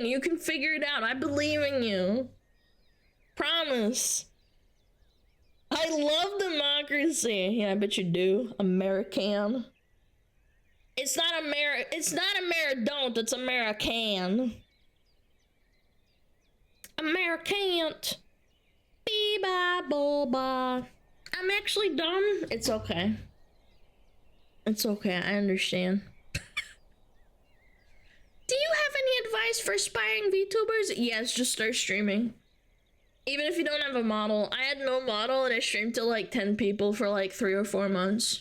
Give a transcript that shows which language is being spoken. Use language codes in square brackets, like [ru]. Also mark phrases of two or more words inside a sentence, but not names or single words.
[en] You can figure it out. I believe in you. Promise. I love democracy. Yeah, I bet you do. American. It's not Don't. It's American. American. Bee-ba-bo-ba. I'm actually dumb. It's okay. It's okay. I understand. Do you have any advice for aspiring VTubers? Yes, just start streaming. Even if you don't have a model. I had no model and I streamed to like 10 people for like 3 or 4 months.